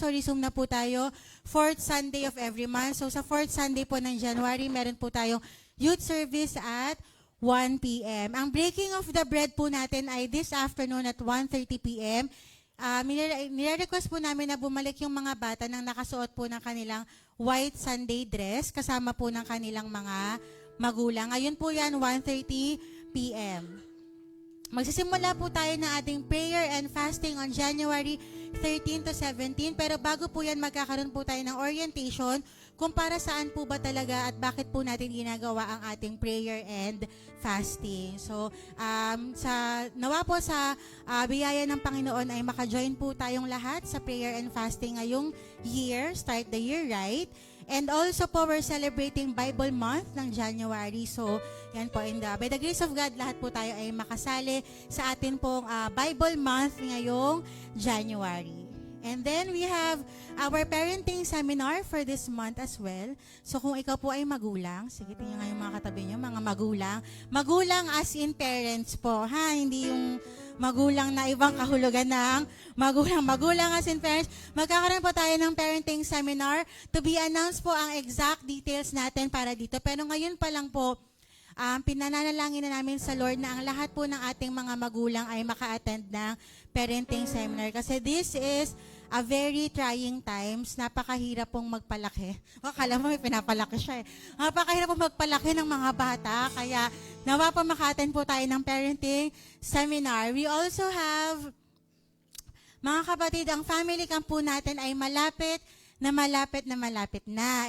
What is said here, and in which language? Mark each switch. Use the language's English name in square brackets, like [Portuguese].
[Filipino] So resume na po tayo, [English] 4th Sunday of every month. [Filipino] So sa 4th Sunday po ng January, meron po tayong youth service at 1 p.m. Ang breaking of the bread po natin ay this afternoon at 1:30 p.m. Nire-request po namin na bumalik yung mga bata nang nakasuot po ng kanilang white Sunday dress kasama po ng kanilang mga magulang. Ngayon po yan, 1:30 p.m. Magsisimula po tayo ng ating prayer and fasting on January 13 to 17. Pero bago po yan, magkakaroon po tayo ng orientation kung para saan po ba talaga at bakit po natin ginagawa ang ating prayer and fasting. So, nawa po sa biyaya ng Panginoon ay maka-join po tayong lahat sa prayer and fasting ngayong year, [English] start the year right. And also po, we're celebrating Bible Month ng January. [Filipino] So, yan po. [English] And by the grace of God, [Filipino] lahat po tayo ay makasali sa atin pong Bible Month ngayong January. [English] And then we have our parenting seminar for this month as well. [Filipino] So kung ikaw po ay magulang, sige tingnan nga yung mga katabi nyo, mga magulang. Magulang as in parents po, ha? Hindi yung magulang na ibang kahulugan ng magulang. Magulang as in parents. Magkakaroon po tayo ng parenting seminar. [English] To be announced [Filipino] po ang exact details natin para dito. Pero ngayon pa lang po, pinananalangin na namin sa Lord na ang lahat po ng ating mga magulang ay maka-attend ng parenting seminar. [English] Kasi this is a very trying times. [Filipino] Napakahirap pong magpalaki. Akala mo may pinapalaki siya eh. Napakahirap pong magpalaki ng mga bata. Kaya nawa po maka-attend po tayo ng parenting seminar. [English] We also have, [Filipino] mga kapatid, ang family camp po natin ay malapit na.